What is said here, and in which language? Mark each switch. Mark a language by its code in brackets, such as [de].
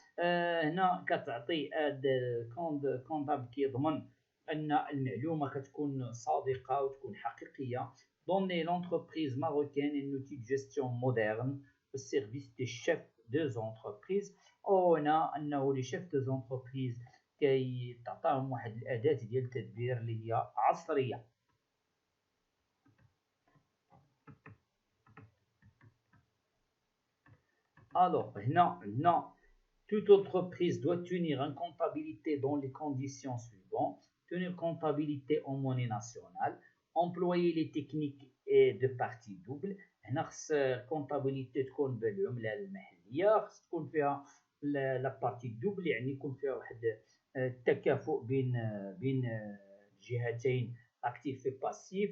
[ar] هنا كتعطي كونتابل كيضمن ان المعلومه كتكون صادقه وتكون حقيقيه. [fr] Donner l'entreprise marocaine un outil de gestion moderne au service des chefs des entreprises. [ar] وهنا انه لي شيف des entreprises كيعطاهم واحد الاداه ديال التدبير اللي هي عصريه. [fr] Alors, toute entreprise doit tenir une comptabilité dans les conditions suivantes. Tenir comptabilité en monnaie nationale, employer les techniques de partie double. [ar] هنا خص الكونتابيليتي تكون بالعمله المحليه، خص تكون فيها لا بارتي دوبل، يعني يكون فيها واحد التكافؤ بين الجهتين اكتيف وباسيف.